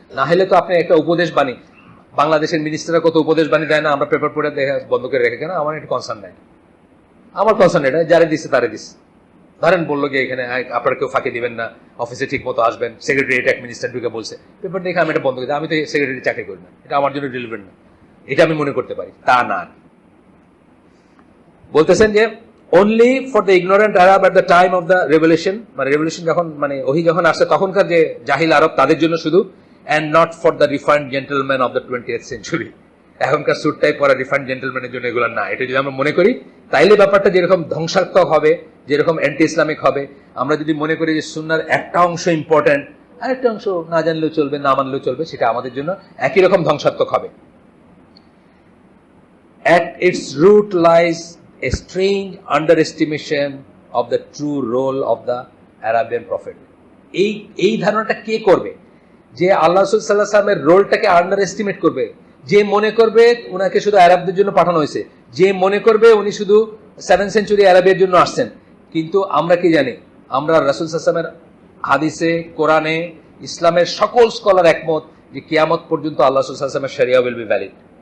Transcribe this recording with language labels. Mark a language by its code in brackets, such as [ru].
[bn] না হলে তো আপনি একটা উপদেশ বাণী, বাংলাদেশের মিনিস্টাররা কত উপদেশ বাণী দেয় না, আমরা পেপার পড়ে বন্ধ করে রেখে, কেন? আমার একটা কনসার্ন নাই, আমার কনসার্ন এটা যারা দিচ্ছে তারে দিচ্ছে। ধরেন বললো যে এখানে আপনারা কেউ ফাঁকি দিবেন না, অফিসে ঠিক মতো আসবেন, সেক্রেটারি এক মিনিস্টার ঢুকে বলছে, পেপার দেখে আমি এটা বন্ধ করে, আমি তো সেক্রেটারি চাকরি করি না, এটা আমার জন্য রিলেভেন্ট না, এটা আমি মনে করতে পারি। তা না, বলতেছেন যে [en] only for the ignorant Arab at the time of the revelation, [bn] মানে রেভেলেশন যখন, মানে ওহী যখন আসছে তখনকার যে জাহিল আরব তাদের জন্য শুধু, [en] and not for the refined gentlemen of the 20th century। [bn] এখনকার স্যুটটাই পরা রিফাইন্ড জেন্টলম্যানের জন্য এগুলো না। এটা যদি আমরা মনে করি তাইলে ব্যাপারটা যেরকম ধ্বংসাত্মক হবে, যেরকম অ্যান্টি ইসলামিক হবে। আমরা যদি মনে করি যে সুন্নাহর একটা অংশ ইম্পর্টেন্ট, আরেকটা অংশ না জানলেও চলবে, না মানলেও চলবে, সেটা আমাদের জন্য একই রকম ধ্বংসাত্মক হবে। [en] At its root lies a strange underestimation of the true role of the Arabian prophet. [bn] এই ধারণাটা কে করবে যে আল্লাহ রাসূল সাল্লাল্লাহু আলাইহি ওয়াসাল্লামের রোলটাকে আন্ডার এস্টিমেট করবে? যে মনে করবে উনাকে শুধু আরবদের জন্য পাঠানো হয়েছে, যে মনে করবে উনি শুধু 7th সেঞ্চুরি আরবের জন্য আসছেন। কিন্তু আমরা কি জানি, আমরা রাসূল সাল্লাল্লাহু আলাইহি ওয়াসাল্লামের হাদিসে, কোরআনে, ইসলামের সকল স্কলার একমত যে কিয়ামত পর্যন্ত আল্লাহ রাসূল সাল্লাল্লাহু আলাইহি ওয়াসাল্লামের শরিয়া [en] Will be valid.